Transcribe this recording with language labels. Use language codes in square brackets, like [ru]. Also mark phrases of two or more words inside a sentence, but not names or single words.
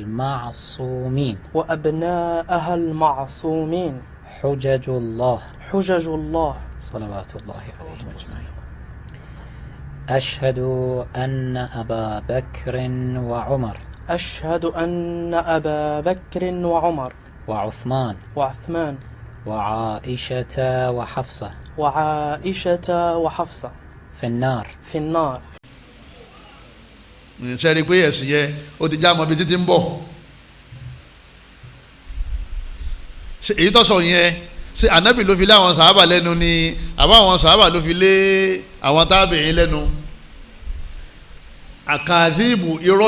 [ar] المعصومين حجج الله صلوات الله عليهم أجمعين أشهد أن أبا بكر وعمر وعثمان وعائشة وحفصة في النار [yo] sẹ́ni pé ẹ̀sìn yẹn ó ti já ọmọ bíi títí ń bọ̀ èyí tó sọ yẹn ṣe ànábì ló fi lé àwọn sàhábà lẹ́nu ni àbá àwọn sàhábà ló fi lé àwọn tábìín lẹ́nu àkàdìbù irọ́